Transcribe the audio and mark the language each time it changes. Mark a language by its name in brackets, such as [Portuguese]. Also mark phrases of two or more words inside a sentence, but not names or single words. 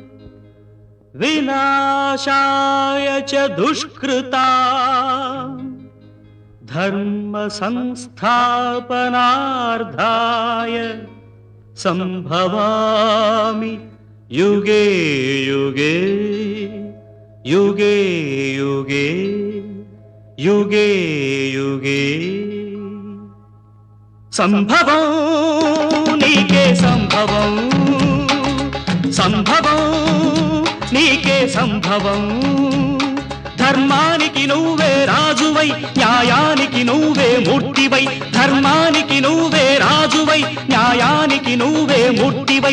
[Sanskrit] विनाशाय च दुष्कृतां धर्म संस्थापनार्थाय संभवामि युगे युगे युगे युगे युगे युगे [Telugu] సంభవం నీకే సంభవం, సంభవం నీకే సంభవం. ధర్మానికి నువ్వే రాజువై, న్యాయానికి నువ్వే మూర్తివై. ధర్మానికి నువ్వే రాజువై, న్యాయానికి నువ్వే మూర్తివై.